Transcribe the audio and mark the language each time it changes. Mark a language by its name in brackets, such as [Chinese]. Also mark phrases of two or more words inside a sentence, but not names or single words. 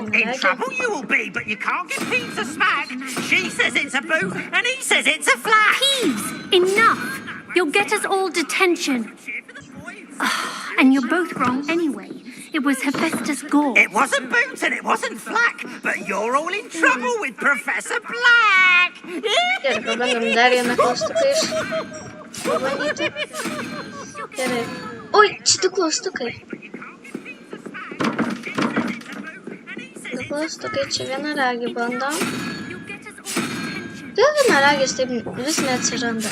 [English] In trouble you will be, but you can't get Peeves a smack. She says it's a boot and he says it's a flag. Peeves, enough. You'll get us all detention. And you're both wrong anyway. It was Hephaestus Gore. It wasn't boot and it wasn't flack, but you're all in trouble with Professor Black. [Lithuanian] Gerai, pabandom dar vieną klaustuką pabandyti. Gerai. Oi, čia du klaustukai. Du klaustukai, čia vienaragį bandom. Dėl vienaragis taip vis neatsiranda.